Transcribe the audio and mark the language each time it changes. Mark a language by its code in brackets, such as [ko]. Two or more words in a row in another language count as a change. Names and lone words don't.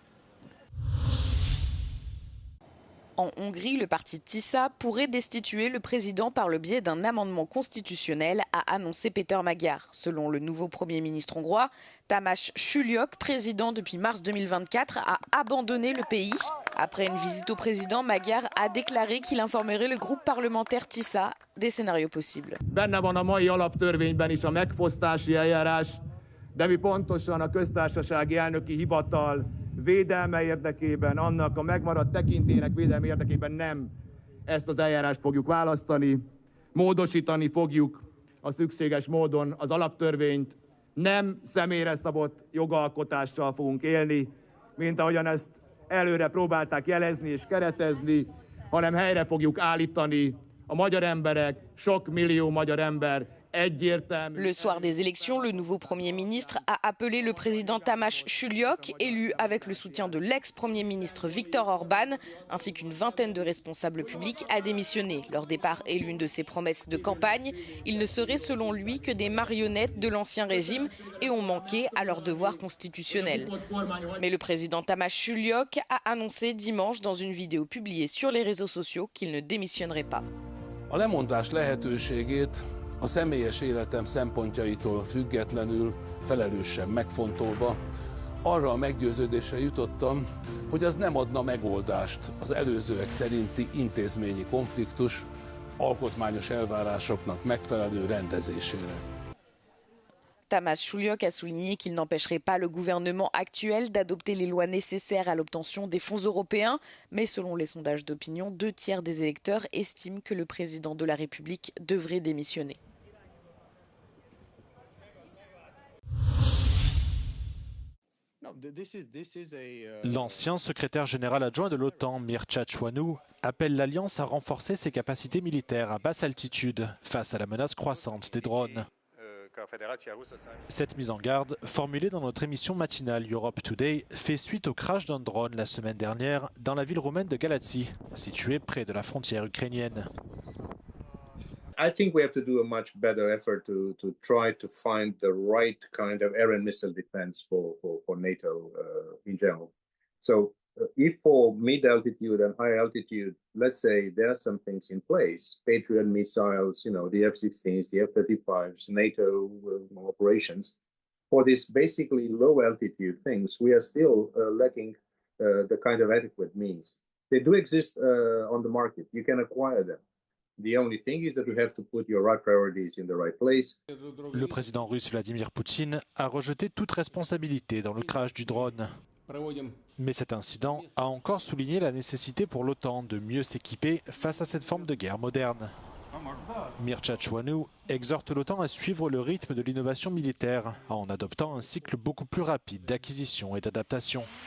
[fr] En Hongrie, le parti TISA pourrait destituer le président par le biais d'un amendement constitutionnel, a annoncé Péter Magyar. Selon le nouveau Premier ministre hongrois, Tamás Sulyok, président depuis mars 2024, a abandonné le pays. Après une visite au président, Magyar a déclaré qu'il informerait le groupe parlementaire TISA des scénarios possibles. [hu] Benne van a mai alaptörvényben is a megfosztási eljárás, de mi pontosan a köztársasági elnöki hivatal védelme érdekében, annak a megmaradt tekintélynek védelme érdekében nem ezt az eljárást fogjuk választani. Módosítani fogjuk a szükséges módon az alaptörvényt, nem személyre szabott jogalkotással fogunk élni, mint ahogyan ezt előre próbálták jelezni és keretezni, hanem helyre fogjuk állítani a magyar emberek, sok millió magyar ember [fr] Le soir des élections, le nouveau Premier ministre a appelé le président Tamás Sulyok, élu avec le soutien de l'ex-premier ministre Viktor Orban, ainsi qu'une vingtaine de responsables publics, à démissionner. Leur départ est l'une de ses promesses de campagne. Ils ne seraient selon lui que des marionnettes de l'ancien régime et ont manqué à leur devoir constitutionnel. Mais le président Tamás Sulyok a annoncé dimanche dans une vidéo publiée sur les réseaux sociaux qu'il ne démissionnerait pas. [hu] A lemondás lehetőségét a személyes életem szempontjaitól függetlenül, felelősen megfontolva, arra a meggyőződésre jutottam, hogy az nem adna megoldást az előzőek szerinti intézményi konfliktus alkotmányos elvárásoknak megfelelő rendezésére. [fr] Tamás Sulyok a souligné qu'il n'empêcherait pas le gouvernement actuel d'adopter les lois nécessaires à l'obtention des fonds européens. Mais selon les sondages d'opinion, 2/3 des électeurs estiment que le président de la République devrait démissionner. L'ancien secrétaire général adjoint de l'OTAN, Mircea Choianu, appelle l'Alliance à renforcer ses capacités militaires à basse altitude face à la menace croissante des drones. Cette mise en garde, formulée dans notre émission matinale Europe Today, fait suite au crash d'un drone la semaine dernière dans la ville roumaine de Galați, située près de la frontière ukrainienne. [en] I think we have to do a much better effort to try to find the right kind of air and missile defense for NATO in general. So if for mid-altitude and high altitude, let's say there are some things in place, Patriot missiles, the F-16s, the F-35s, NATO operations, for these basically low altitude things, we are still lacking the kind of adequate means. They do exist on the market. You can acquire them. The only thing is that you have to put your right priorities in the right place. [fr] Le président russe Vladimir Poutine a rejeté toute responsabilité dans le crash du drone. Mais cet incident a encore souligné la nécessité pour l'OTAN de mieux s'équiper face à cette forme de guerre moderne. Mircea Choianu exhorte l'OTAN à suivre le rythme de l'innovation militaire en adoptant un cycle beaucoup plus rapide d'acquisition et d'adaptation.